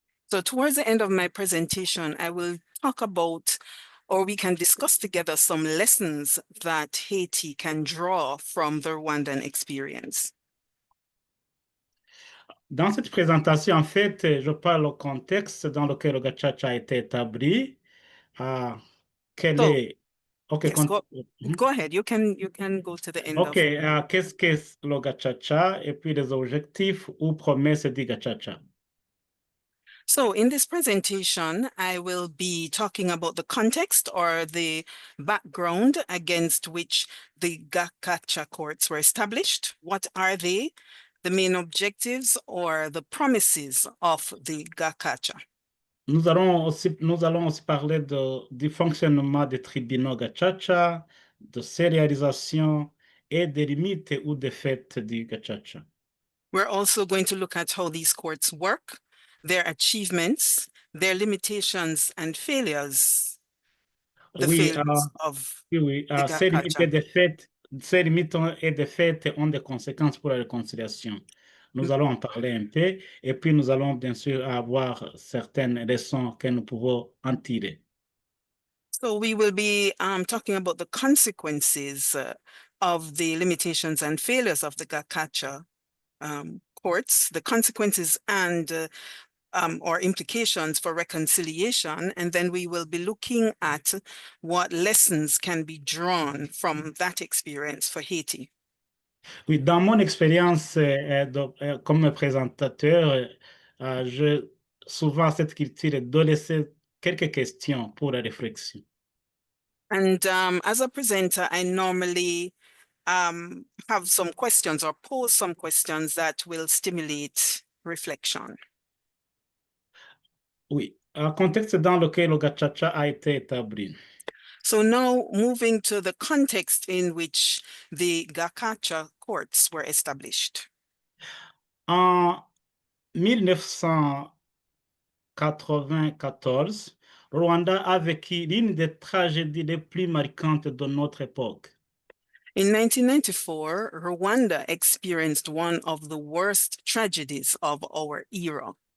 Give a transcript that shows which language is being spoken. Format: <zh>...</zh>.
<en>So towards the end of my presentation, I will talk about, or we can discuss together some lessons that Haiti can draw from the Rwandan experience.</en> <fr>Dans cette présentation, en fait, je parle au contexte dans lequel le gachacha a été établi. Quel</fr> <en>So,</en> <fr>est... OK,</fr> <en>yes, go ahead. You can go to the end OK, of...</en> <fr>qu'est-ce que le gachacha et puis les objectifs ou promesses du gachacha.</fr> <en>So in this presentation, I will be talking about the context or the background against which the gachacha courts were established. What are they? The main objectives or the promises of the gachacha.</en> <fr>Nous allons aussi parler du fonctionnement des tribunaux gachacha, de ses réalisations et des limites ou des faits du gachacha.</fr> <en>We're also going to look at how these courts work, their achievements, their limitations and failures, the failures of</en> <fr>oui,</fr> <en>the</en> <fr>ces limites et</fr> <en>gachacha.</en> <fr>des faits, ces limites et des faits ont des conséquences pour la réconciliation. Nous allons en parler un peu et puis nous allons bien sûr avoir certaines leçons que nous pouvons en tirer.</fr> <en>So we will be talking about the consequences of the limitations and failures of the gachacha courts, the consequences and or implications for reconciliation, and then we will be looking at what lessons can be drawn from that experience for Haiti.</en> <fr>Oui, dans mon expérience comme présentateur, je souvent cette culture de laisser quelques questions pour la réflexion.</fr> <en>And as a presenter, I normally have some questions or pose some questions that will stimulate reflection.</en> <fr>Oui, un contexte dans lequel le gachacha a été établi.</fr> <en>So now moving to the context in which the gachacha courts were established.</en> <fr>En 1994, Rwanda a vécu l'une des tragédies les plus marquantes de notre époque.</fr> <en>In 1994, Rwanda experienced one of the worst tragedies of our era.</en>